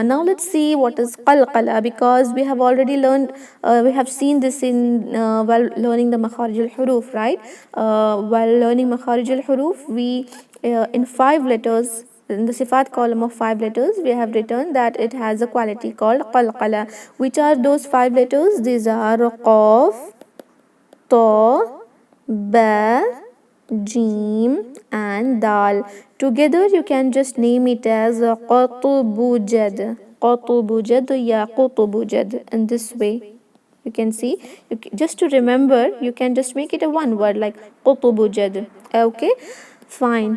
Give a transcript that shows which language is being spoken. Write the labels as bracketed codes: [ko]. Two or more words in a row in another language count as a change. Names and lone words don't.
[en] Now let's see what is qalqala, because we have already learned, we have seen this in while learning the [ar] مخارج الحروف, [en] right? While learning [ar] مخارج الحروف, [en] we in 5 letters, in the sifat column of 5 letters, we have written that it has a quality called qalqala. Which are those 5 letters? These are qaf, ta, ba, Jim and Dal. Together you can just name it as Qatubujad. Qatubujad, ya Qatubujad. In this way, you can see, just to remember, you can just make it a one word like Qatubujad. Okay, fine.